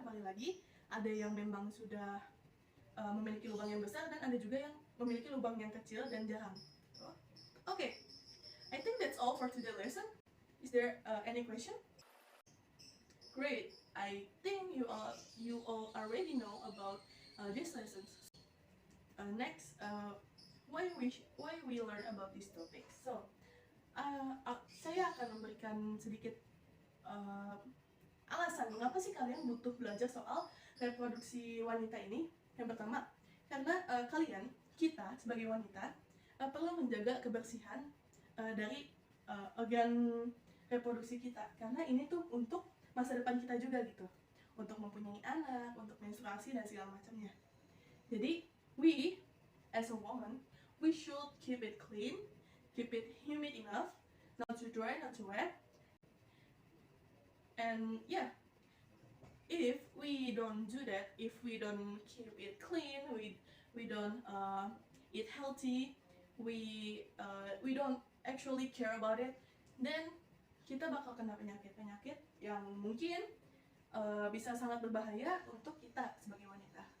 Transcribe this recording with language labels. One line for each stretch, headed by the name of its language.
Indonesian: Kembali lagi, ada yang memang sudah memiliki lubang yang besar dan ada juga yang memiliki lubang yang kecil dan jarang.
English: Okay, I think that's all for today's lesson. Is there any question? Great. I think you all already know about these lessons. Next, why we learn about this topic?
Indonesian: So, saya akan memberikan sedikit alasan mengapa sih kalian butuh belajar soal reproduksi wanita ini. Yang pertama, karena kita sebagai wanita perlu menjaga kebersihan dari organ reproduksi kita, karena ini tuh untuk masa depan kita juga gitu, untuk mempunyai anak, untuk menstruasi dan segala macamnya.
English: Jadi we as a woman, we should keep it clean, keep it humid enough, not too dry, not too wet. And yeah, if we don't do that, if we don't keep it clean, we don't eat healthy, we don't actually care about it, then
Indonesian: kita bakal kena penyakit-penyakit yang mungkin bisa sangat berbahaya untuk kita sebagai wanita.